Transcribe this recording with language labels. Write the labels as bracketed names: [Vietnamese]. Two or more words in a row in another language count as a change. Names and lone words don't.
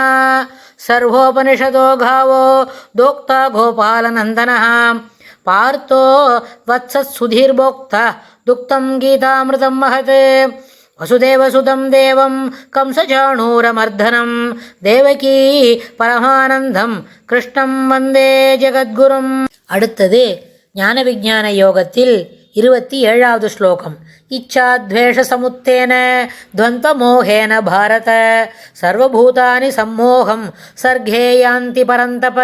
[Sanskrit] सर्वोपनिषदो गावो दोक्ता गोपालनन्दनः पार्थो वत्सत्सुधीर्भोक्ता दुक्तं गीतामृतं महत्। वसुदेवसुतं देवं कंसचाणूरमर्दनं देवकी परमानन्दं कृष्णं वन्दे जगद्गुरुम्. [Tamil] அடுத்தது ஞான விஞ்ஞான யோகத்தில் 27வது ஸ்லோகம். [Sanskrit] इच्छाद्वेष समुत्थेन द्वन्द्वमोहेन भारत सर्वभूतानि सम्मोहं सर्गे यान्ति परन्तप.